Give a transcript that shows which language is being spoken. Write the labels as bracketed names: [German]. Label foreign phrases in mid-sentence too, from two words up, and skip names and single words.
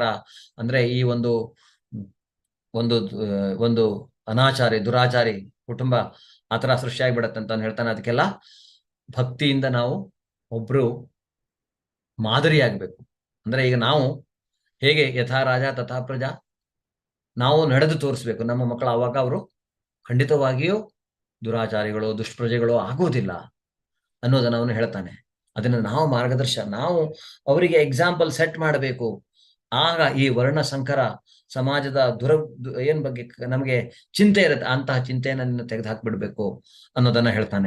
[Kannada] ಅಂದ್ರೆ ಈ ಒಂದು ಒಂದು ಅನಾಚಾರಿ ದುರಾಚಾರಿ ಕುಟುಂಬ ಆತರ ಸೃಷ್ಟಿಯಾಗ್ಬಿಡತ್ತೆ ಅಂತ ಹೇಳ್ತಾನೆ. ಅದಕ್ಕೆಲ್ಲ ಭಕ್ತಿಯಿಂದ ನಾವು ಒಬ್ರು ಮಾದರಿಯಾಗಬೇಕು. ಅಂದ್ರೆ ಈಗ ನಾವು ಹೇಗೆ [Sanskrit] ಯಥಾ ರಾಜ ತಥಾ ಪ್ರಜಾ [Kannada] ನಾವು ನಡೆದು ತೋರಿಸ್ಬೇಕು ನಮ್ಮ ಮಕ್ಕಳು. ಆವಾಗ ಅವರು ಖಂಡಿತವಾಗಿಯೂ ದುರಾಚಾರಿಗಳು ದುಷ್ಪ್ರಜೆಗಳು ಆಗೋದಿಲ್ಲ ಅನ್ನೋದನ್ನ ಅವನು ಹೇಳ್ತಾನೆ. ಅದನ್ನ ನಾವು ನಾವು ಅವರಿಗೆ [English] example set [Kannada] ಮಾಡಬೇಕು. ಆಗ ಈ ವರ್ಣ ಸಂಕರ ಸಮಾಜದ ಏನ್ ಬಗ್ಗೆ ನಮಗೆ ಚಿಂತೆ ಇರುತ್ತೆ, ಅಂತಹ ಚಿಂತೆಯನ್ನು ತೆಗೆದು ಹಾಕ್ಬಿಡ್ಬೇಕು ಅನ್ನೋದನ್ನ ಹೇಳ್ತಾನೆ.